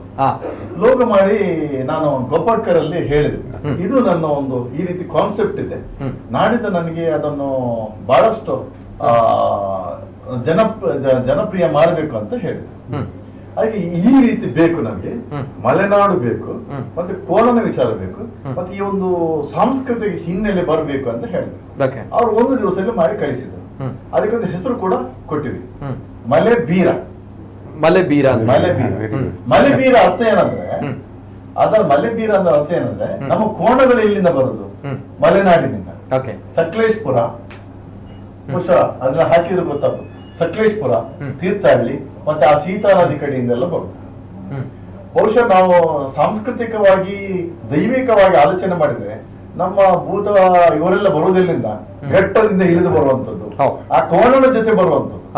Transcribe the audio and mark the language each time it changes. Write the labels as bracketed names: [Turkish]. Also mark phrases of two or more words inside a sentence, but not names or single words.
[Kannada] ಲೋಗೋ ಮಾಡಿ ನಾನು ಗೋಪಾಡ್ಕರ್ ಅಲ್ಲಿ ಹೇಳಿದೆ, ಇದು ನನ್ನ ಒಂದು ಈ ರೀತಿ ಕಾನ್ಸೆಪ್ಟ್ ಇದೆ, ನಾಡಿದ್ದು ನನಗೆ ಅದನ್ನು ಬಹಳಷ್ಟು ಜನಪ್ರಿಯ ಮಾಡಬೇಕು ಅಂತ ಹೇಳಿದೆ. ಹಾಗೆ ಈ ರೀತಿ ಬೇಕು, ನಮಗೆ ಮಲೆನಾಡು ಬೇಕು, ಮತ್ತೆ ಕೋಲನ ವಿಚಾರ ಬೇಕು, ಮತ್ತೆ ಈ ಒಂದು ಸಾಂಸ್ಕೃತಿಕ ಹಿನ್ನೆಲೆ ಬರಬೇಕು ಅಂತ ಹೇಳಿದ್ರು. ಅವ್ರು 1 ದಿವಸದಲ್ಲಿ ಮಾಡಿ ಕಳಿಸಿದ್ರು. ಅದಕ್ಕೊಂದು ಹೆಸರು ಕೂಡ ಕೊಟ್ಟಿವಿ, ಮಲೆ ಬೀರ. ಮಲೆ ಬೀರ ಅಂತ. ಮಲೆ ಬೀರ, ಮಲೆ ಬೀರ ಅರ್ಥ ಏನಂದ್ರೆ, ಅದರ ಮಲೆ ಬೀರ ಅಂದ್ರೆ ಅರ್ಥ ಏನಂದ್ರೆ, ನಮ್ಮ ಕೋಣಗಳು ಇಲ್ಲಿಂದ ಬರುದು ಮಲೆನಾಡಿನಿಂದ. ಸಕಲೇಶ್ಪುರ ಬಹುಶಃ ಅದನ್ನ ಹಾಕಿದ್ರೆ ಗೊತ್ತಾಗ್ತದೆ. ಸಕಲೇಶ್ಪುರ, ತೀರ್ಥಹಳ್ಳಿ ಮತ್ತೆ ಆ ಸೀತಾ ನದಿ ಕಡೆಯಿಂದೆಲ್ಲ ಬರುದು. ಬಹುಶಃ ನಾವು ಸಾಂಸ್ಕೃತಿಕವಾಗಿ ದೈವಿಕವಾಗಿ ಆಲೋಚನೆ ಮಾಡಿದ್ರೆ ನಮ್ಮ ಭೂತ ಇವರೆಲ್ಲ ಬರುವುದೆಲ್ಲಿಂದ, ಘಟ್ಟದಿಂದ ಇಳಿದು ಬರುವಂತದ್ದು, ಆ ಕೋಣದ ಜೊತೆ ಬರುವಂತದ್ದು.